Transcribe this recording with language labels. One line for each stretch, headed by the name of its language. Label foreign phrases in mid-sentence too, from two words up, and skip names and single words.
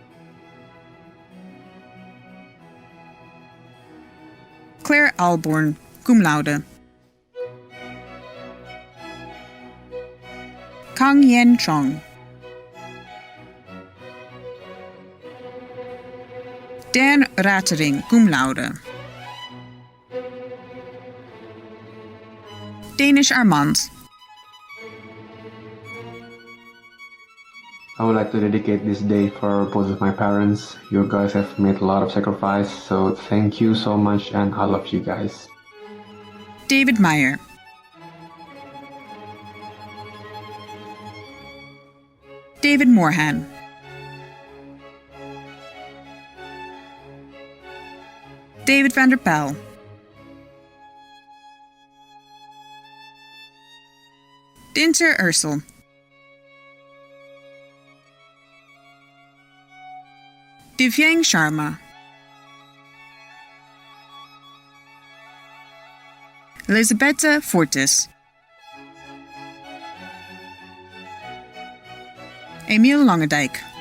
English: Claire Alborn,
Latin: cum laude.
English: Kang Yen Chong. Dan Ratering,
Latin: cum laude.
English: Danish Armand. I would like to dedicate this day for both of my parents. You guys have made a lot of sacrifice, so thank you so much and I love you guys. David Meyer. David Moorhan. David van der Pijl. Dinter Ursel. Divyang Sharma. Elisabetta Fortis. Emiel Langendijk.